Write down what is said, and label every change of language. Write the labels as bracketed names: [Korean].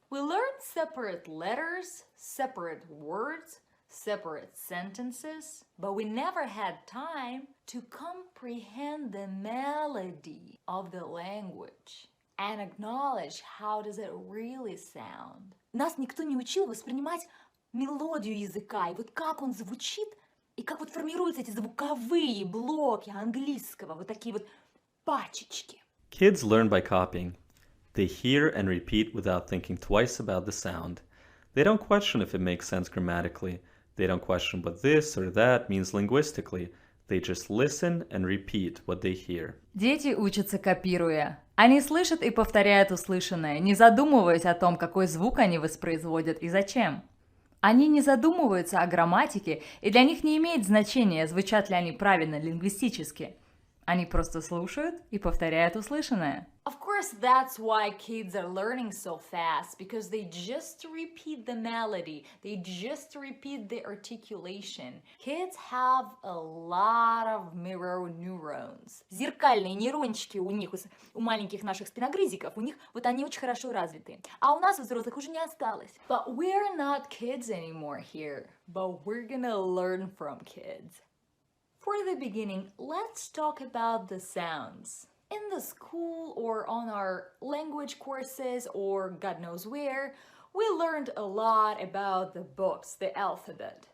[English] We learned separate letters, separate words, separate sentences, but we never had time to comprehend the melody of the language and acknowledge how does it really sound. [Russian] Нас никто не учил воспринимать мелодию языка, и вот как он звучит, и как вот формируются эти звуковые блоки английского, вот такие вот пачечки. [English] Kids learn by copying. They hear and repeat without thinking twice about the sound. They don't question if it makes sense grammatically. They don't question what this or that means linguistically. They just listen and repeat what they hear. [Russian] Дети учатся копируя. Они слышат и повторяют услышанное, не задумываясь о том, какой звук они воспроизводят и зачем. Они не задумываются о грамматике, и для них не имеет значения, звучат ли они правильно лингвистически. Они просто слушают и повторяют услышанное. [English] Of course, that's why kids are learning so fast, because they just repeat the melody, they just repeat the articulation. Kids have a lot of mirror neurons. [Russian] Зеркальные нейрончики у них, у маленьких наших спиногрызиков, у них вот они очень хорошо развиты. А у нас, у взрослых, уже не осталось. [English] But we're not kids anymore here, but we're gonna learn from kids. For the beginning, let's talk about the sounds. In the school or on our language courses or God knows where, we learned a lot about the books, the alphabet.